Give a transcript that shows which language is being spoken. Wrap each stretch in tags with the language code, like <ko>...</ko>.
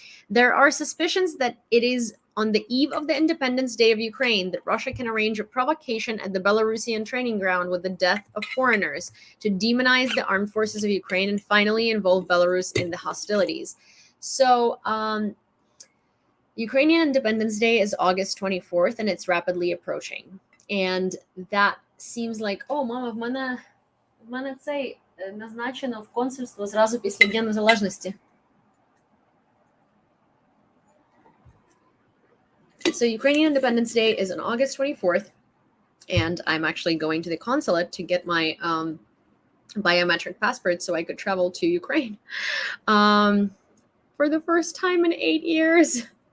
<en>There are suspicions that it is on the eve of the Independence Day of Ukraine that Russia can arrange a provocation at the Belarusian training ground with the death of foreigners to demonize the armed forces of Ukraine and finally involve Belarus in the hostilities. So, Ukrainian Independence Day is August 24th and it's rapidly approaching. And that seems like, oh,</en> <uk>мама, в мене цей назначено в консульство зразу після Дня Незалежності.</uk> <en>So Ukrainian Independence Day is on August 24th, and I'm actually going to the consulate to get my biometric passport so I could travel to Ukraine for the first time in 8 years.</en>